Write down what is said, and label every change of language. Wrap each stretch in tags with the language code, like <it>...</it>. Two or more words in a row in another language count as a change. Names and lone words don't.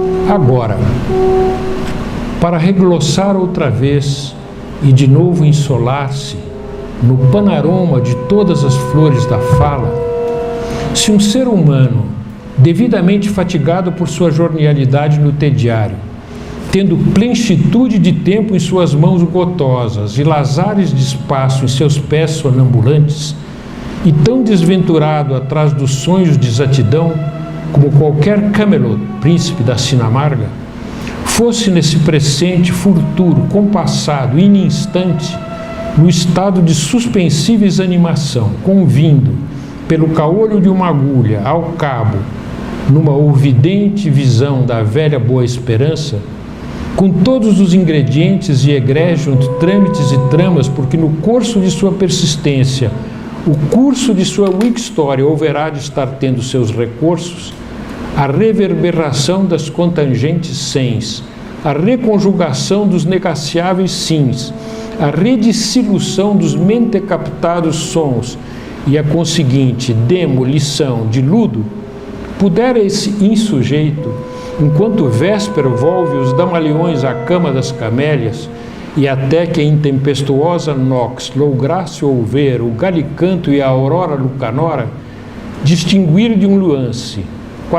<pt>Agora, para reglossar outra vez e de novo ensolar-se no panorama de todas as flores da fala, se um ser humano, devidamente fatigado por sua jornalidade no tediário, tendo plenitude de tempo em suas mãos gotosas e lazares de espaço em seus pés sonambulantes, e tão desventurado atrás dos sonhos de exatidão como qualquer Camelot, príncipe da Sinamarga, fosse nesse presente futuro compassado, ininstante, no estado de suspensiva exanimação, convindo, pelo caolho de uma agulha, ao cabo, numa ouvidente visão da velha boa esperança, com todos os ingredientes e egrégios trâmites e tramas, porque no curso de sua persistência, o curso de sua</pt> <en>weak story</en> <pt>houverá de estar tendo seus recursos, a reverberação das contangentes sens, a reconjugação dos negaciáveis sims, a redissolução dos mentecaptados sons e a conseguinte demolição de ludo, pudera esse insujeito, enquanto véspera volve os damaleões à cama das camélias, e até que a intempestuosa nox lograsse ouvir o galicanto e a aurora lucanora, distinguir de um nuance qual</pt>